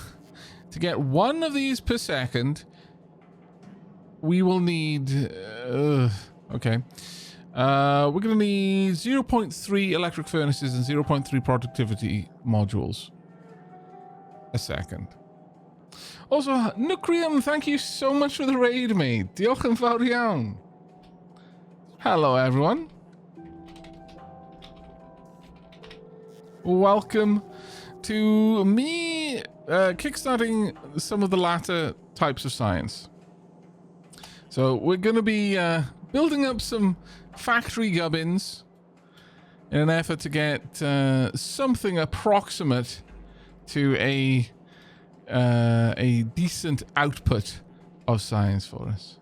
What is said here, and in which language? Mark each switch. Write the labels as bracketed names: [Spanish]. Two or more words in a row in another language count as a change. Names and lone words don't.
[English] To get one of these per second, we will need... okay. We're going to need 0.3 electric furnaces and 0.3 productivity modules a second. Also, Nucrium, thank you so much for the raid, mate. [Welsh] Diolch yn fawr iawn. [English] Hello, everyone. Welcome to me kickstarting some of the latter types of science. So we're going to be building up some factory gubbins in an effort to get something approximate to a decent output of science for us.